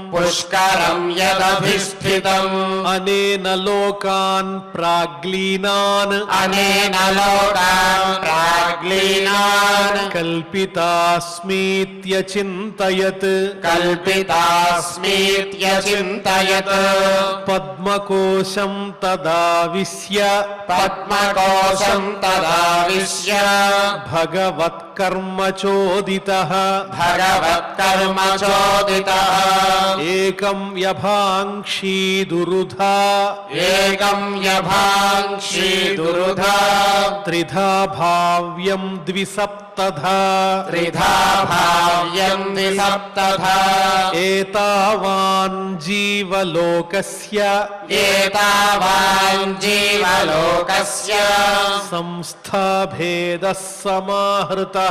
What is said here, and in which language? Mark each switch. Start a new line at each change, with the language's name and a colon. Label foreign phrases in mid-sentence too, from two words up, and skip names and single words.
Sanskrit: అనేన లోకాన్ ప్రాగ్లీనాన్ కల్పితాస్మీత్యచింతయత్ పద్మకోశం తదావిశ్య భగవత్కర్మచోదితః ఏకం యభాంక్షీదురుధా త్రిధా భావ్యం ద్విసప్త सप्तधा त्रिधा भाव्यन्ति सप्तधा एतावान् जीवलोकस्य एतावान् जीवलोकस्य संस्थाभेदः समाहृतः